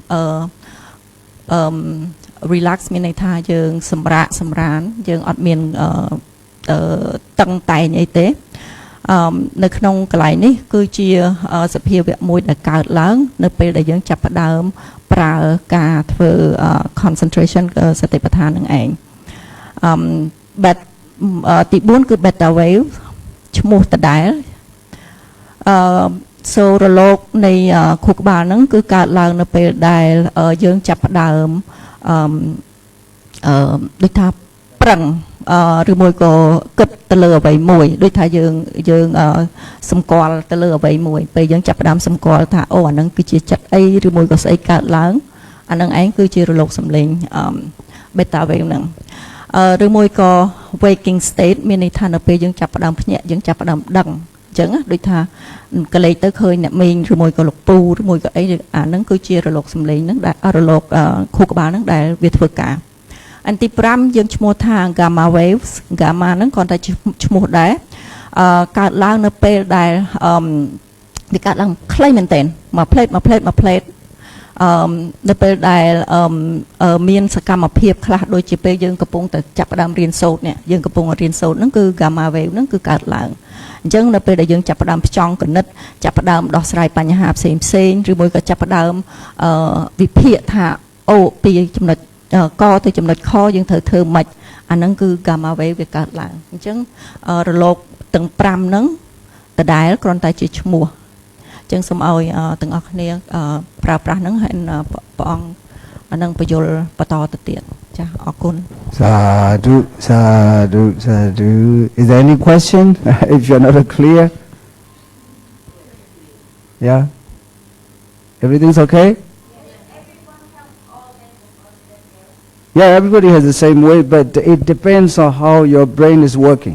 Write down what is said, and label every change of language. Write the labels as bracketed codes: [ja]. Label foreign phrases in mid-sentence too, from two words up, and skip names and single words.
[km] relax មានន័យថាយើងសម្រានយើងអត់មានតឹងតែងអីទេនៅក្នុងកន្លែងនេះគឺជាសភាវៈមួយដែលកើតឡើងនៅពេលដែលយើងចាប់ផ្ដើមប្រើការធ្វើ concentration សតិប្បដ្ឋាននឹងឯង ទី4គឺ [en] beta wave [km] ឈ្មោះដដែលសូរលកនៃខួរក្បាលហ្នឹងគឺកើតឡើងនៅពេលដែលយើងចាប់ផ្ដើមដូចថាប្រឹងឬមួយក៏គិតទៅលើអ្វីមួយដូច ថាយើងសម្គាល់ទៅលើអ្វីមួយពេលយើងចាប់ផ្ដើមសម្គាល់ថាអូអាហ្នឹងគឺជាចិត្តអីឬមួយក៏ស្អីកើតឡើងអាហ្នឹងឯងគឺជារ លកសំឡេង [en] beta wave [km] ហ្នឹងឬមួយក៏ [en] waking state [km] មានន័យថានៅពេលយើងចាប់ផ្ដើមភ្ញាក់យើងចាប់ផ្ដើមដឹងអញ្ចឹងដូចថាកលេចទៅឃើញអ្នកមីងឬមួយក៏លោកពូឬមួយក៏អីអាហ្នឹងគឺជារលកសំឡេងហ្នឹងដែលរលកខួរក្បាលហ្នឹងដែលវាធ្វើការអានទី5យើងឈ្មោះថា [en] gamma waves gamma [km] ហ្នឹងគ្រាន់តែឈ្មោះដែរកើតឡើងនៅពេលដែលវាកើតឡើងខ្លីមែនទែនមួយផ្លេត នៅពេលដែលមានសកម្មភាពខ្លះដូចជាពេលយើងកំពុងតែចាប់ផ្ដើមរៀនសូត្រនេះយើងកំពុងរៀនសូ ត្រហ្នឹងគឺ [en] gamma wave [km] ហ្នឹងគឺកើតឡើងអញ្ចឹងនៅពេលដែលយើងចាប់ផ្ដើមផ្ចង់គណិតចាប់ផ្ដើមដោះស្រាយបញ្ហាផ្សេងឬមួយក៏ចាប់ផ្ដើមវិភាគថាអូពីចំណុចកទៅចំណុចខយើងត្រូវធ្វើម៉េចអាហ្នឹងគឺ [en] gamma wave [km] វាកើតឡើងអញ្ចឹងរលកទាំង5ហ្នឹងដដែលគ្រាន់តែជាឈ្មោះចឹងសូមឲ្យទាំងអស់គ្នាប្រើប្រាស់ហ្នឹងហើយព្រះអង្គនឹងបញ្យលបន្តទៅទៀតចាអរគុណ [pi] Sadhu, sadhu, sadhu. [en] Is there any question? If you're not clear? Yeah? Everything's okay? Yeah, everybody has the same way, but it depends on how your brain is working.